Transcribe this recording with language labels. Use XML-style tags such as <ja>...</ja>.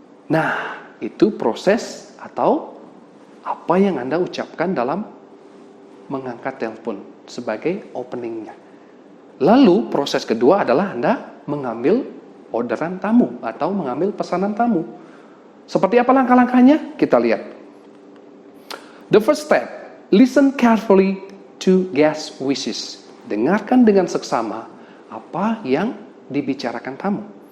<id>Nah, itu proses atau apa yang Anda ucapkan dalam mengangkat telepon sebagai openingnya. Lalu, proses kedua adalah Anda mengambil orderan tamu atau mengambil pesanan tamu. Seperti apa langkah-langkahnya? Kita lihat.</id> <en>The first step, listen carefully to guest wishes.</en> <id>Dengarkan dengan seksama apa yang dibicarakan tamu.</id>